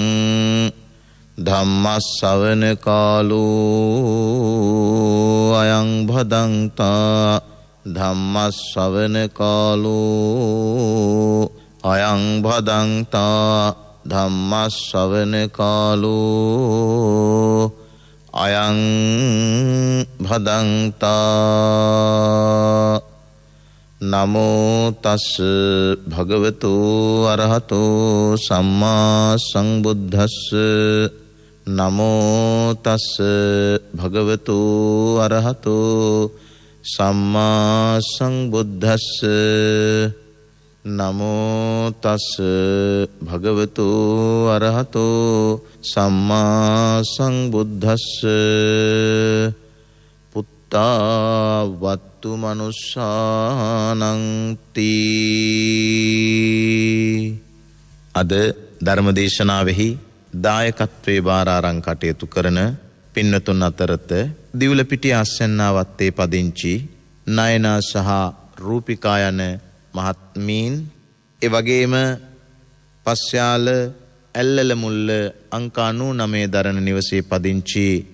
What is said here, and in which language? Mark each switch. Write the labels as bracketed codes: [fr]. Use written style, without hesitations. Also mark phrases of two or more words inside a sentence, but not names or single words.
[pi] ධම්මස්සවන කාලෝ අයං භදංතා ධම්මස්සවන කාලෝ අයං භදංතා ධම්මස්සවන කාලෝ අයං භදංතා නමෝ තස් භගවතු අරහතෝ සම්මා සංබුද්දස්ස නමෝ තස් භගවතු අරහතෝ සම්මා සංබුද්දස්ස නමෝ තස් භගවතු අරහතෝ සම්මා සංබුද්දස්ස පුත්තා වත්තු මනුස්සානං තී. [si] අද ධර්මදේශනාවෙහි දායකත්වයේ බාර අරන් කටයුතු කරන පින්නතුන් අතරත දිවුලපිටිය අස්සන්නාවත්තේ පදිංචි නයනා සහ රූපිකා යන මහත්මීන්, එවැගේම පස්යාල ඇල්ලල මුල්ල අංක 99 දරණ නිවසේ පදිංචි